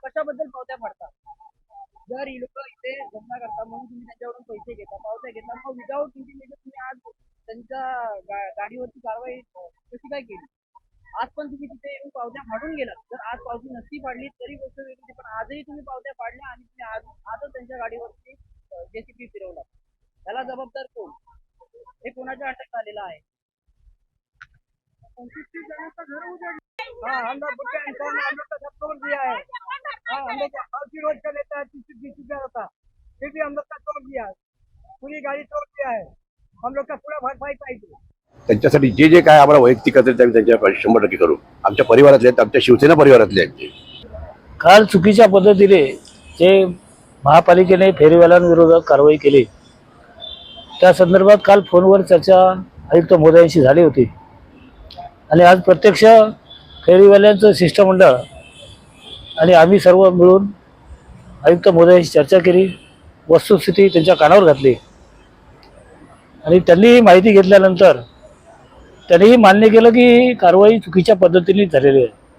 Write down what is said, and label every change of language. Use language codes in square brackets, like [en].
[mr] कशाबद्दल पावत्या फाडता? जर ही लोक इथे धंदा करता म्हणून तुम्ही त्यांच्याकडून पैसे घेता, पावत्या घेता, मग [en] without intimation [mr] तुम्ही आज त्यांच्या गाडीवरची कारवाई कशी काय केली? आज पण तुम्ही तिथे येऊन पावत्या फाडून गेलात. जर आज पावती नसती फाडली तरी गोष्ट वेगळी, पण आजही तुम्ही पावत्या फाडल्या आणि तुम्ही आजच त्यांच्या गाडीवरती जेसीपी फिरवला. त्याला जबाबदार कोण? हे कोणाच्या अटक झालेला आहे? 25 जणांचं घर उजाडलं. [hi] हाँ, हम लोग का सब तोड़ दिया है. हाँ, हम लोग का रोज का लेता है 30 का होता, फिर भी हम लोग का तोड़ दिया, पूरी गाड़ी तोड़ दिया है. हम लोग का पूरा भरपाई पाहिजे. [mr] त्यांच्यासाठी जे जे काय आम्हाला वैयक्तिक असेल ते आम्ही त्यांच्या 100% करू. आमच्या परिवारातले आहेत, आमच्या शिवसेना परिवारातले आहेत ते. काल चुकीच्या पद्धतीने जे महापालिकेने फेरीवाल्यांविरोधात कारवाई केली त्या संदर्भात काल फोनवर चर्चा आयुक्त महोदयांशी झाली होती आणि आज प्रत्यक्ष फेरीवाल्यांचं शिष्टमंडळ आणि आम्ही सर्व मिळून आयुक्त महोदयांशी चर्चा केली, वस्तुस्थिती त्यांच्या कानावर घातली आणि त्यांनी माहिती घेतल्यानंतर त्यांनीही मान्य केलं की कारवाई चुकीच्या पद्धतीने झालेली आहे.